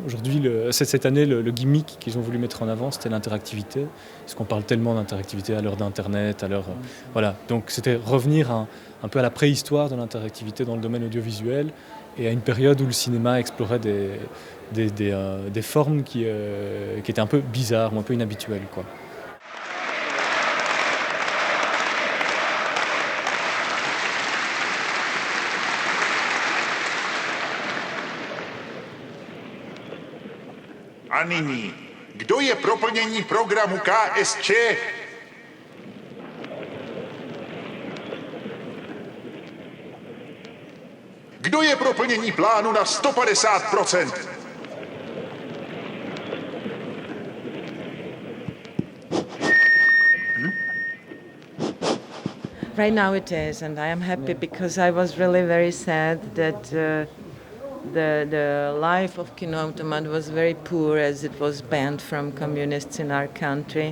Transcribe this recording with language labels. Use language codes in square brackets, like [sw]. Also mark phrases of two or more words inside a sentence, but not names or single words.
[fr] Aujourd'hui, cette année, le gimmick qu'ils ont voulu mettre en avant, c'était l'interactivité, parce qu'on parle tellement d'interactivité à l'heure d'Internet, à l'heure... voilà, donc c'était revenir un peu à la préhistoire de l'interactivité dans le domaine audiovisuel et à une période où le cinéma explorait des formes qui étaient un peu bizarres ou un peu inhabituelles, quoi. [cs] A nyní, kdo je pro plnění programu KSČ? Kdo je pro plnění plánu na 150%? [en] Right now it is, and I am happy because I was really very sad that the life of Kinoautomat was very poor as it was banned from communists in our country.